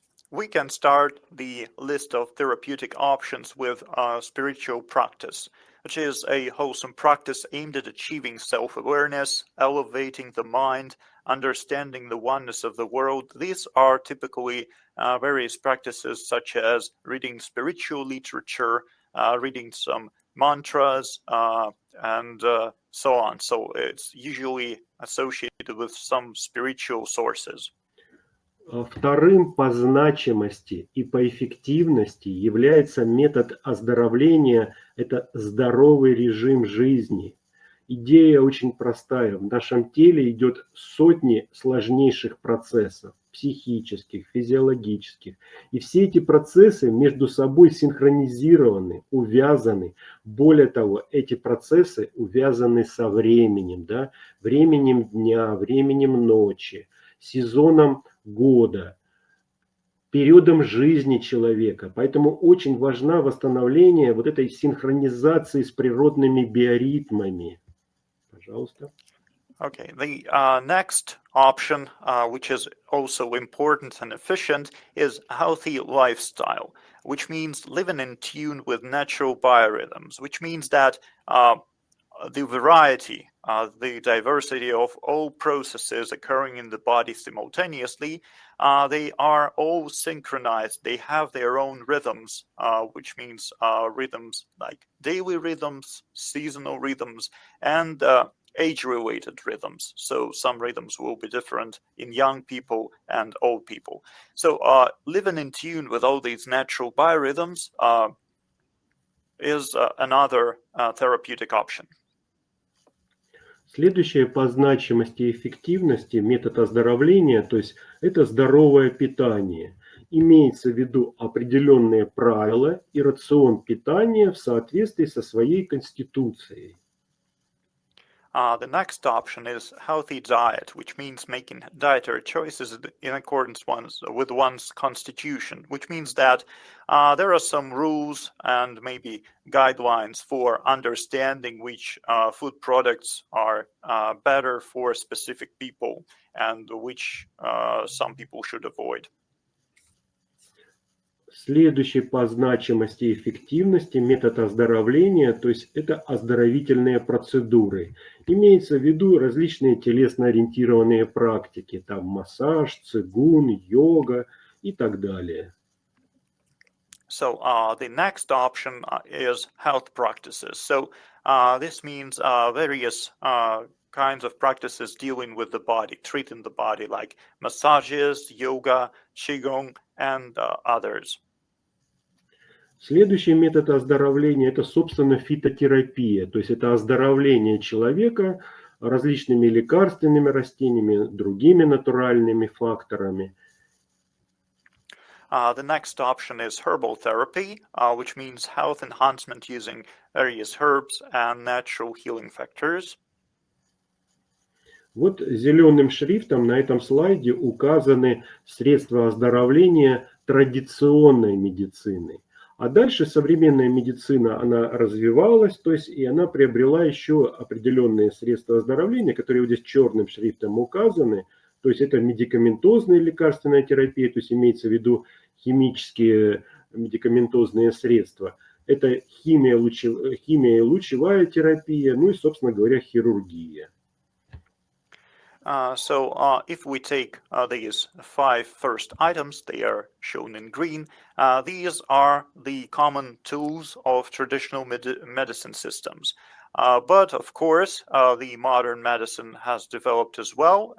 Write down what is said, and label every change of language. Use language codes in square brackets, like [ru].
[en] We can start the list of therapeutic options with spiritual practice, which is a wholesome practice aimed at achieving self-awareness, elevating the mind, understanding the oneness of the world. These are typically various practices such as reading spiritual literature, reading some mantras, and so on. So it's usually associated with some spiritual sources. [ru] Вторым по значимости и по эффективности является метод оздоровления – это здоровый режим жизни. Идея очень простая. В нашем теле идет сотни сложнейших процессов – психических, физиологических. И все эти процессы между собой синхронизированы, увязаны. Более того, эти процессы увязаны со временем, да? Временем дня, временем ночи, сезоном года, периодом жизни человека. Поэтому очень важно восстановление вот этой синхронизации с природными биоритмами. Пожалуйста. [en] Okay, the next option, which is also important and efficient, is healthy lifestyle, which means living in tune with natural biorhythms, which means that the variety, the diversity of all processes occurring in the body simultaneously, they are all synchronized. They have their own rhythms, which means rhythms like daily rhythms, seasonal rhythms, and age-related rhythms. So some rhythms will be different in young people and old people. So living in tune with all these natural biorhythms is another therapeutic option. [ru] Следующее по значимости и эффективности метод оздоровления, то есть это здоровое питание. Имеется в виду определенные правила и рацион питания в соответствии со своей конституцией. [en] The next option is healthy diet, which means making dietary choices in accordance with one's constitution, which means that there are some rules and maybe guidelines for understanding which food products are better for specific people and which some people should avoid. [ru] Следующий по значимости и эффективности метод оздоровления, то есть это оздоровительные процедуры. Имеется в виду различные телесно-ориентированные практики, там массаж, цигун, йога и так далее. [en] So the next option is health practices. So this means various kinds of practices dealing with the body, treating the body, like massages, yoga, qigong, and others. [ru] Следующий метод оздоровления – это, собственно, фитотерапия, то есть это оздоровление человека различными лекарственными растениями, другими натуральными факторами. [en] The next option is herbal therapy, which means health enhancement using various herbs and natural healing factors. [ru] Вот зеленым шрифтом на этом слайде указаны средства оздоровления традиционной медицины. А дальше современная медицина, она развивалась, то есть и она приобрела еще определенные средства оздоровления, которые вот здесь черным шрифтом указаны. То есть это медикаментозная лекарственная терапия, то есть имеется в виду химические медикаментозные средства. Это химия и лучевая терапия, ну и, собственно говоря, хирургия. [en] So if we take these 5 first items, they are shown in green. These are the common tools of traditional medicine systems. But of course, the modern medicine has developed as well.